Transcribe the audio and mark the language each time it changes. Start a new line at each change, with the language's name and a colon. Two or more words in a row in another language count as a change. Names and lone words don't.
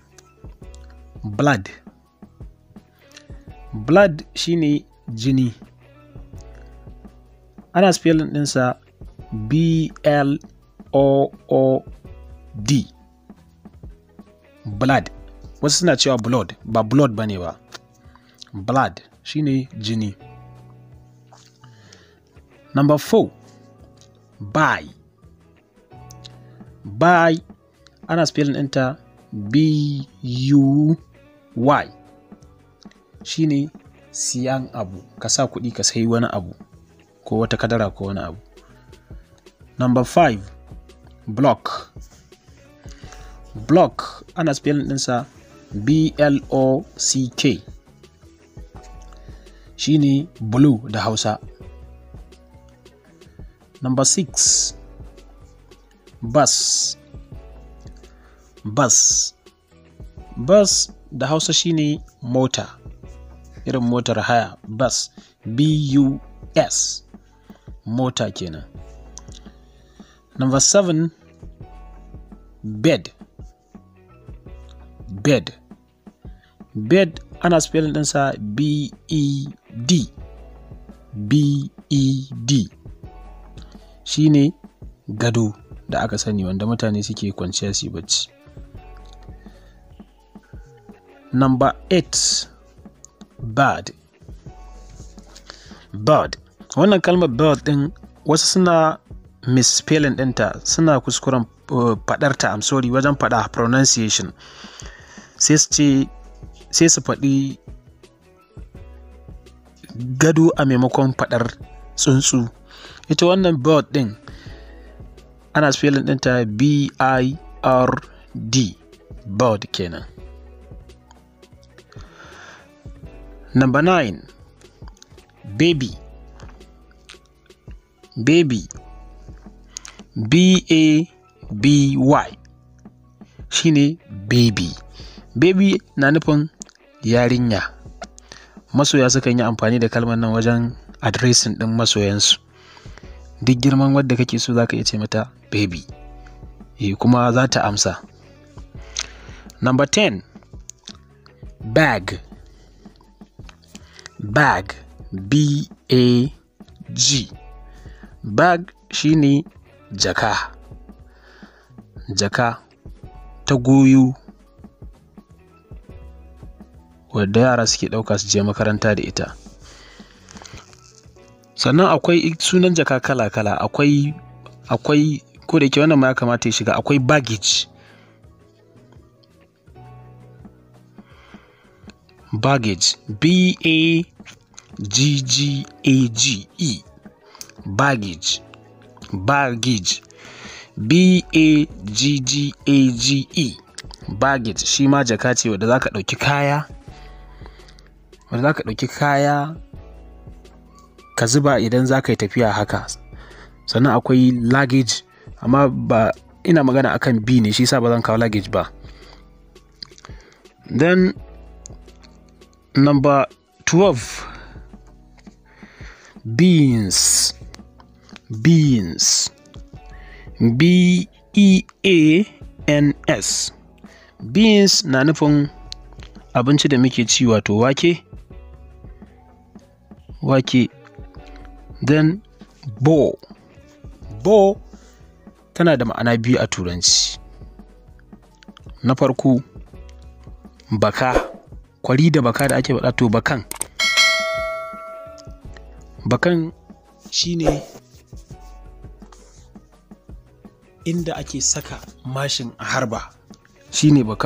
Hausa: Blood. Blood shine jini. Ana spelling ɗinsa B-L-O-O-D. Blood. Wasu suna cewa blood, ba blood bane ba. Blood shine jini. Number 4. Buy. Buy ana spelling ɗinta B-U-Y. Shine siyan abu, ka sa kuɗi ka sayi wani abu ko wata kadara ko wani abu. Number 5. Block. Block ana spelling ɗinsa B-L-O-C-K. Shine blue da Hausa. Number 6. Bus. Bus. Bus da Hausa shine mota. Irin motar haya. Bus. B-U-S. Mota kenan. Number 7. Bed. Bed. Bed ana spelling ɗinsa B-E-D. B-E-D. Shine gado da aka sani wanda mutane suke kwanciya su bacci. Number 8. Bird. Bird. Wannan kalmar bird ɗin wasu suna misspelling ɗinta, suna kuskuren faɗarta,
English: I'm sorry,
Hausa: wajen faɗa pronunciation. Sai su faɗi gado a maimakon faɗar tsuntsu. Ita wannan bird ɗin ana spelling ɗinta B-I-R-D. Bird kenan. Number 9. Baby. Baby. B-A-B-Y. Shine baby. Baby na nufin yarinya. Masoya sukan yi amfani da kalmar nan wajen addressing ɗin masoyansu. Duk girman wadda kake so zaka iya ce mata baby. Kuma za ta amsa. Number 10. bag, bag, B-A-G. Bag shine jaka, jaka ta goyo wadda yara suke ɗauka su je makaranta da ita. Sannan akwai sunan jaka kala-kala, akwai ko da yake wannan ma ya kamata ya shiga, akwai baggage, baggage, B-A-G-G-A-G-E, baggage, baggage, B-A-G-G-A-G-E, baggage shi ma jaka ce wadda za ka ɗauki kaya, ka zuba idan za ka yi tafiya haka. Sannan akwai luggage, amma ba ina magana akan B ne, shi sa ba zan kawo luggage ba.
English: Then number 12, beans, beans, B-E-A-N-S.
Hausa: Beans na nufin abinci da muke ci, wato wake.
English: Then bow, bow
Hausa: tana da ma'ana biyu a Turanci. Na farko baka, kwari da baka da ake faɗa, to bakan shine inda ake saka mashin a harba, shine bakan.